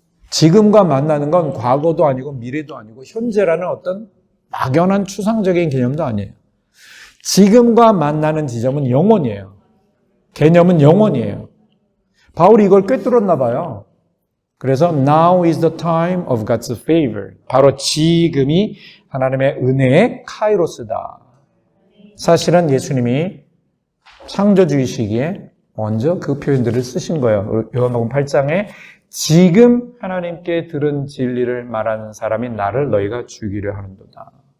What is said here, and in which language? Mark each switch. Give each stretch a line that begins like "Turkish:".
Korean: 지금과 만나는 건 과거도 아니고 미래도 아니고 현재라는 어떤 막연한 추상적인 개념도 아니에요. 지금과 만나는 지점은 영원이에요. 개념은 영원이에요. 바울이 이걸 꿰뚫었나 봐요. 그래서
English: Now is the time of God's favor.
Korean: 바로 지금이 하나님의 은혜의 카이로스다. 사실은 예수님이 창조주의 시기에 먼저 그 표현들을 쓰신 거예요. 요한복음 8장에 지금 하나님께 들은 진리를 말하는 사람이 나를 너희가 죽이려 하는도다.